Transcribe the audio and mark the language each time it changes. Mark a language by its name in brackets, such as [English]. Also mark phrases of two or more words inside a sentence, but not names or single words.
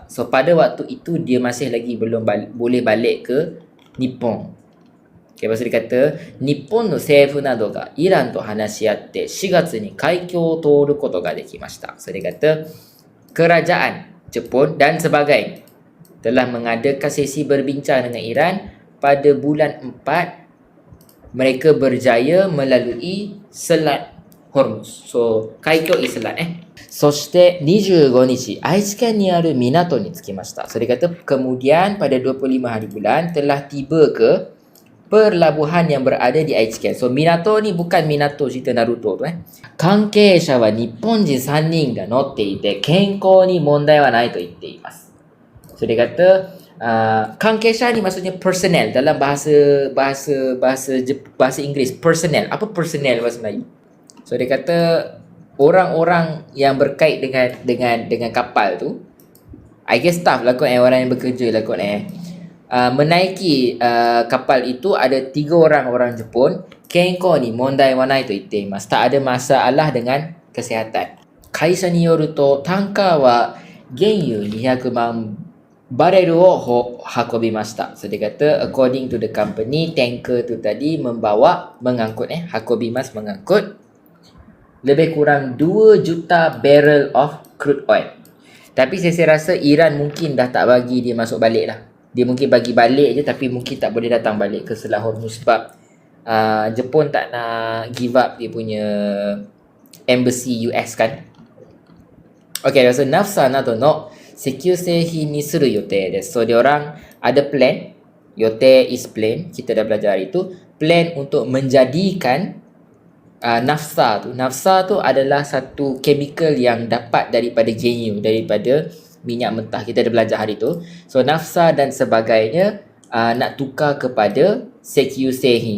[Malay] So pada waktu itu dia masih lagi belum boleh balik ke Nippon. Okay, lepas tu dia kata [Japanese] 日本の政府などがイランと話し合って 4 月に海峡を通ることができました. [Malay] So dia kata kerajaan Jepun dan sebagainya telah mengadakan sesi berbincang dengan Iran pada bulan 4. Mereka berjaya melalui Selat Hormuz. So kaikyo is selat [Japanese] そして25日、愛知県にある港に着きました。 [Malay] So dia kata kemudian pada 25 hari bulan telah tiba ke perlabuhan yang berada di Aichiken. So minato ni bukan minato cerita Naruto tu [Japanese] 関係者は日本人 3人が乗っていて健康に問題はないと言っています. [Malay] So dia kata Kankeisha ni maksudnya personnel dalam bahasa Inggeris. Personnel. Apa personnel bahasa Melayu? So dia kata orang-orang yang berkait dengan kapal tu, [English] I guess staff [Malay] lah kot orang yang bekerja lah kot menaiki kapal itu ada 3 orang Jepun. [Japanese] 健康に問題はないと言っています. [Malay] Tak ada masalah dengan kesihatan. [Japanese] 会社によるとタンカーは原油200万バレルを運びました. [Malay] So dia kata [English] according to the company, [Malay] tanker tu tadi mengangkut mengangkut lebih kurang 2 juta [English] barrel of crude oil. [Malay] Tapi saya rasa Iran mungkin dah tak bagi dia masuk balik lah. Dia mungkin bagi balik je tapi mungkin tak boleh datang balik ke Selat Hormuz sebab Jepun tak nak [English] give up [Malay] dia punya embassy US kan. [Japanese] Okay, so ナフサなどの石油製品にする予定です. [Malay] So dia orang ada plan. Yote is plan. Kita dah belajar hari tu. Plan untuk menjadikan nafsa tu. Nafsa tu adalah satu chemical yang dapat daripada genyu, daripada minyak mentah. Kita ada belajar hari tu. So nafsa dan sebagainya nak tukar kepada [Japanese] 石油製品.